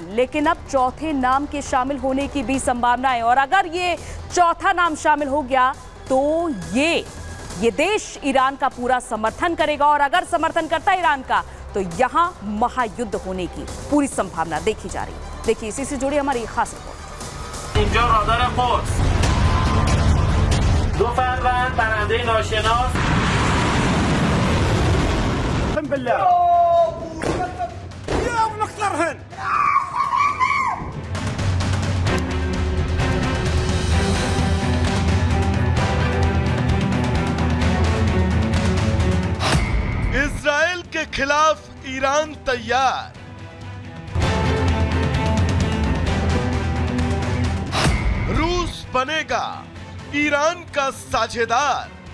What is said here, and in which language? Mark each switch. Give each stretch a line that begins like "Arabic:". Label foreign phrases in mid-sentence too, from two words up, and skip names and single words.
Hindi: लेकिन अब चौथे नाम के शामिल होने की भी संभावना है और अगर ये चौथा नाम शामिल हो गया तो ये देश ईरान का पूरा समर्थन करेगा और अगर समर्थन करता है ईरान का तो यहां महायुद्ध होने की पूरी संभावना देखी जा रही है। देखिए इसी से जुड़ी हमारी खास रिपोर्ट।
Persian: دو فروند برنده ناشناس
Arabic: بالله يا ونكسرهن
Hindi: इजराइल के खिलाफ ईरान तैयार। रूस बनेगा ईरान का साझेदार।